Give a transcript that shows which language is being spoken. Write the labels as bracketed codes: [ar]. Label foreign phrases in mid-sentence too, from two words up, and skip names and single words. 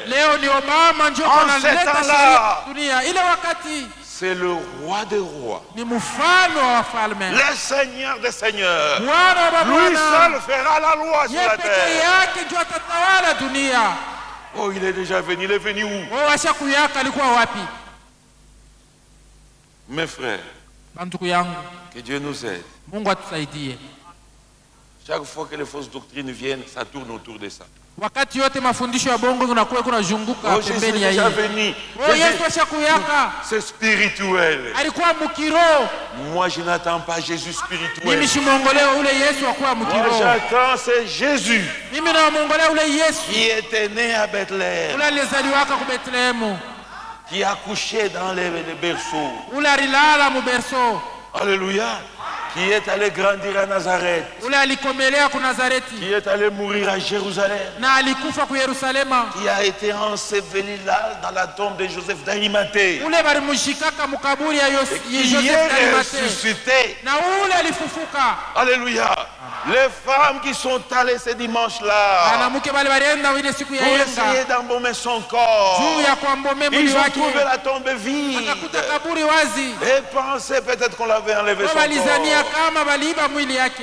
[fr] En ces temps-là, c'est le roi des rois, le Seigneur des seigneurs. Lui seul fera la loi sur la terre. Oh, il est déjà venu. Il est venu où? [sw] Oh, ashakuyaka alikuwa wapi? [fr] Mes frères, que Dieu nous aide. [sw] Mungu atusaidie. [fr] Chaque fois que les fausses doctrines viennent, ça tourne autour de ça. [sw] Wakati yote mafundisho ya bongo kunakuwa kunazunguka pembeni ya hii. Oh, Yesu ashakuyaka. [fr] C'est spirituel. [sw] Alikuwa mukiro. [fr] Moi, je n'attends pas Jésus spirituel. [sw] Mimi shimongolea ule Yesu akuwa mukiro. [fr] Moi, j'attends c'est Jésus. [sw] Mimi na mongolea ule Yesu. [fr] Qui était né à Bethléem. [sw] Ule alizaliwaka ku Bethlehem. [fr] Qui a couché dans les berceaux. [sw] Ule alilala mu berceau. [fr] Alléluia. Qui est allé grandir à Nazareth. [sw] Ule alikomelea ku Nazareti. [fr] Qui est allé mourir à Jérusalem. [sw] Na alikufa ku Yerusalema. [fr] Qui a été enseveli là dans la tombe de Joseph d'Arimathée. [sw] Ule balimushikaka mu kaburi ya Joseph d'Arimathée. [fr] Ressuscité. [sw] Na ule alifufuka. [fr] Alléluia. Les femmes qui sont allées ce dimanche-là pour essayer d'embaumer son corps, ils ont trouvé la tombe vide et pensaient peut-être qu'on l'avait enlevé son corps.